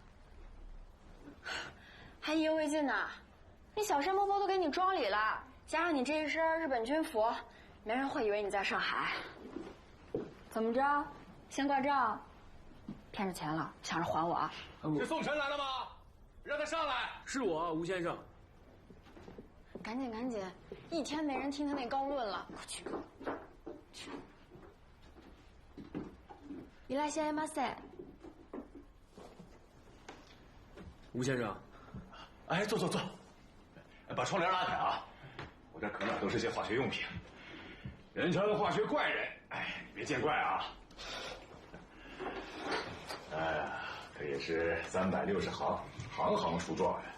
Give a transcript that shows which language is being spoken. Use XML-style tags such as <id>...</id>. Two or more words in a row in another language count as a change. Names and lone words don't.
<zh>还意犹未尽呢，那小山婆婆都给你装里了，加上你这一身日本军服，没人会以为你在上海。怎么着？先挂账？骗着钱了，想着还我啊？是宋晨来了吗？让他上来。是我，吴先生。赶紧赶紧，一天没人听他那高论了，快去。</zh> <ja>いらっしゃいませ。</ja> <zh>吴先生。哎，坐坐坐，把窗帘拉开啊！我这可哪都是些化学用品，人称化学怪人。哎，你别见怪啊！哎呀，可也是360行，行行出状元。</zh>